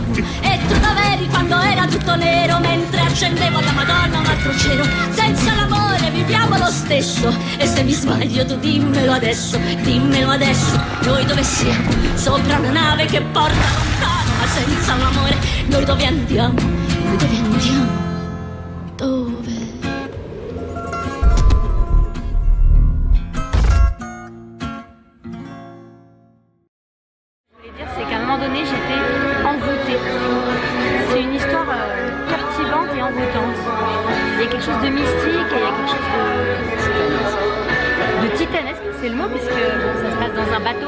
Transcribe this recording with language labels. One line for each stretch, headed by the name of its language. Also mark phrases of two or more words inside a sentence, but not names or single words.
Italian: E tu dov'eri quando era tutto nero? Mentre accendevo alla Madonna un altro cielo. Senza l'amore viviamo lo stesso. E se mi sbaglio tu dimmelo adesso. Dimmelo adesso. Noi dove siamo? Sopra una nave che porta lontano. Ma senza l'amore noi dove andiamo? Noi dove andiamo? Dove?
French: C'est qu'à un moment donné j'étais envoûtée. C'est une histoire captivante et envoûtante. Il y a quelque chose de mystique et il y a quelque chose de titanesque, c'est le mot, puisque bon, ça se passe dans un bateau.